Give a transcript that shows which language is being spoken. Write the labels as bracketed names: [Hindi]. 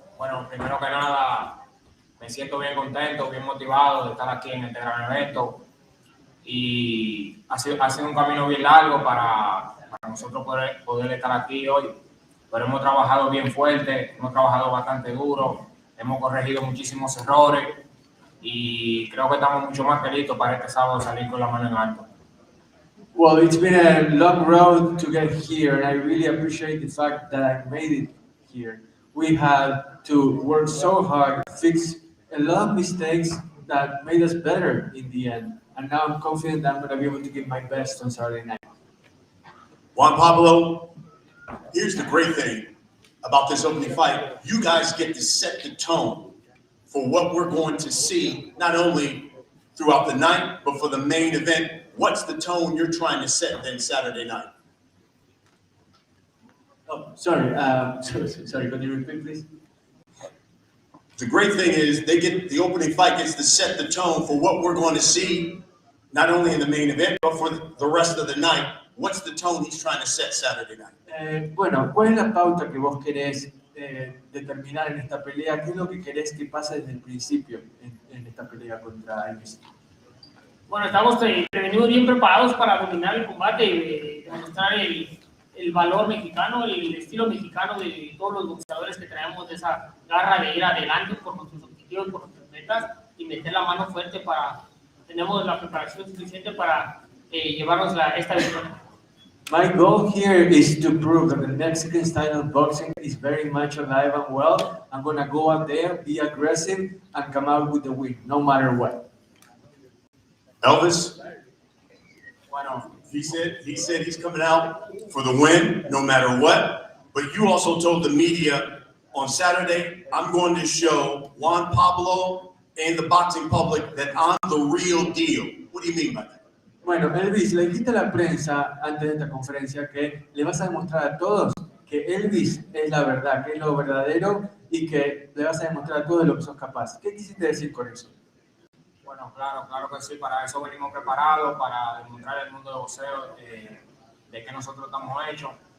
[Spanish] Bueno, primero que nada, me siento bien contento, bien motivado de estar aquí en este gran evento y ha sido un camino bien largo para nosotros poder estar aquí hoy, pero hemos trabajado bien fuerte, hemos trabajado bastante duro, hemos corregido muchísimos errores y creo que estamos mucho más que listos para este sábado salir con la mano en alto. [English] Well, it's been a long road to get here, and I really appreciate the fact that I made it here. We had to work so hard, fix a lot of mistakes that made us better in the end. And now I'm confident that I'm going to be able to give my best on Saturday night. Juan Pablo, here's the great thing about this opening fight. You guys get to set the tone for what we're going to see, not only throughout the night, but for the main event. What's the tone you're trying to set then Saturday night? Oh, sorry. Sorry, could you repeat, please? The great thing is the opening fight gets to set the tone for what we're going to see, not only in the main event, but for the rest of the night. What's the tone he's trying to set Saturday night? [Spanish] Bueno, ¿cuál es la pauta que vos querés determinar en esta pelea? ¿Qué es lo que querés que pase desde el principio en esta pelea contra Elvis? Bueno, estamos venimos bien preparados para dominar el combate y demostrar el valor mexicano, el estilo mexicano de todos los boxeadores que traemos, de esa garra de ir adelante por nuestros objetivos, por nuestras metas y meter la mano fuerte tenemos la preparación suficiente para llevarnos esta victoria. [English] My goal here is to prove that the Mexican style of boxing is very much alive and well. I'm going to go out there, be aggressive, and come out with the win, no matter what. Elvis, bueno, he said he's coming out for the win, no matter what. But you also told the media on Saturday, I'm going to show Juan Pablo and the boxing public that I'm the real deal. What do you mean by that? [Spanish] Bueno, Elvis, le dijiste a la prensa antes de esta conferencia que le vas a demostrar a todos que Elvis es la verdad, que es lo verdadero y que le vas a demostrar a todos de lo que sos capaz. ¿Qué quisiste decir con eso? Bueno, claro que sí, para eso venimos preparados, para demostrar al mundo de boxeo de que nosotros estamos hechos.